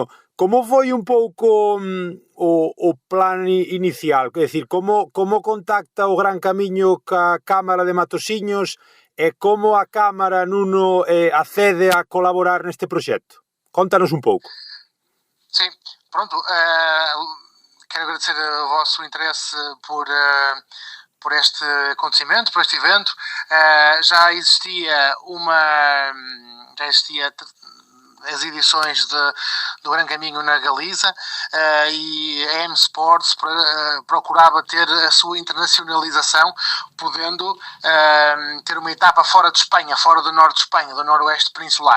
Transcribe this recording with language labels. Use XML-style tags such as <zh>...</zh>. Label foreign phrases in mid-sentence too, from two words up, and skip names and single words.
<gl>Como foi un pouco o plan inicial? É dicir, como contacta o Gran Camiño ca Cámara de Matosiños e como a Cámara, Nuno, accede a colaborar neste proxecto? Contanos un pouco.</gl> <pt>Sim, pronto. Quero agradecer o vosso interesse por este acontecimento, por este evento. Já existia as edições do Gran Caminho na Galiza e a M Sports procurava ter a sua internacionalização, podendo ter uma etapa fora de Espanha, fora do norte de Espanha, do noroeste peninsular.</pt>